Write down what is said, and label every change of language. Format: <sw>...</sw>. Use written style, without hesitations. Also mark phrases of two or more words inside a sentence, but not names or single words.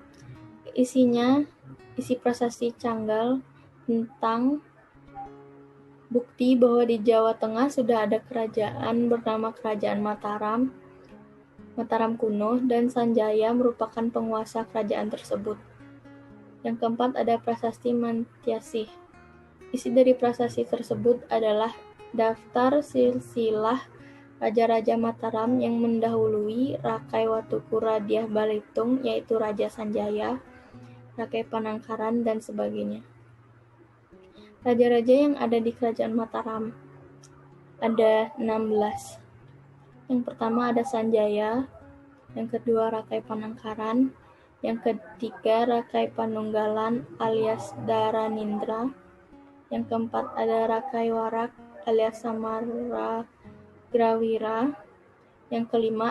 <id>Isi Prasasti Canggal tentang bukti bahwa di Jawa Tengah sudah ada kerajaan bernama Kerajaan Mataram kuno, dan Sanjaya merupakan penguasa kerajaan tersebut. Yang keempat, ada Prasasti Mantyasih. Isi dari prasasti tersebut adalah daftar silsilah Raja-Raja Mataram yang mendahului Rakai Watukura Dyah Balitung, yaitu Raja Sanjaya, Rakai Panangkaran, dan sebagainya. Raja-raja yang ada di Kerajaan Mataram ada 16. Yang pertama ada Sanjaya, yang kedua Rakai Panangkaran, yang ketiga Rakai Panunggalan alias Daranindra, yang keempat ada Rakai Warak alias Samaragrawira, yang kelima</id>